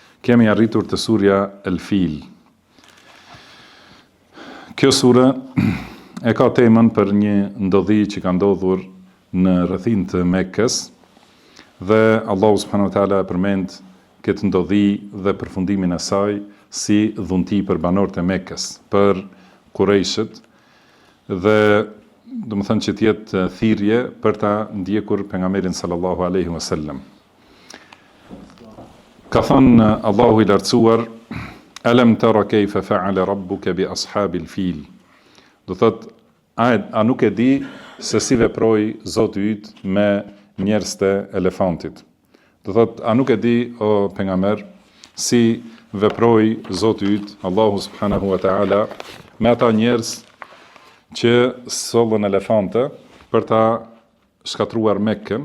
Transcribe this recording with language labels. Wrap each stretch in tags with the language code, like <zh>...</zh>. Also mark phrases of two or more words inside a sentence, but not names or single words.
<sq>Kemi arritur të surja El Fil. Kjo sure e ka temën për një ndodhi që ka ndodhur në rrethin të Mekkës dhe Allahu</sq> <ar>سبحانه وتعالى</ar> <sq>përmend këtë ndodhi dhe përfundimin e saj si dhunti për banorët e Mekkës, për Kurejshët dhe do të thënë që të jetë thirrje për ta ndjekur pejgamberin</sq> <ar>صلى الله عليه وسلم.</ar> <sq>Ka thënë Allahu i lartësuar:</sq> <ar>ألم تر كيف فعل ربك بأصحاب الفيل.</ar> <sq>Do thot, a nuk e di se si veproi Zoti yt me njerëzit e elefantit. Do thot, a nuk e di o pejgamber si veproi Zoti yt, Allahu</sq> <ar>سبحانه وتعالى,</ar> <sq>me ata njerëz që sollën elefante për ta shkatruar Mekkën.</sq>